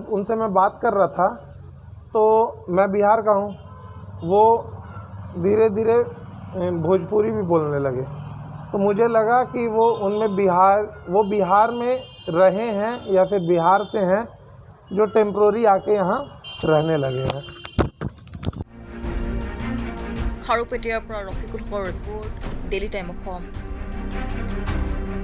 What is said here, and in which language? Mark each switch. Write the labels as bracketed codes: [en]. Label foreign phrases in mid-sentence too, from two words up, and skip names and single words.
[hi] उनसे मैं बात कर रहा था, तो मैं बिहार का हूँ, वो धीरे धीरे भोजपुरी भी बोलने लगे, तो मुझे लगा कि वो बिहार में रहे हैं या फिर बिहार से हैं, जो टेम्प्रोरी आके यहाँ रहने लगे हैं। [as] খাৰুপেটীয়াৰ পৰা ৰফিকুল হকৰ ৰিপৰ্ট, ডেইলি টাইম অসম।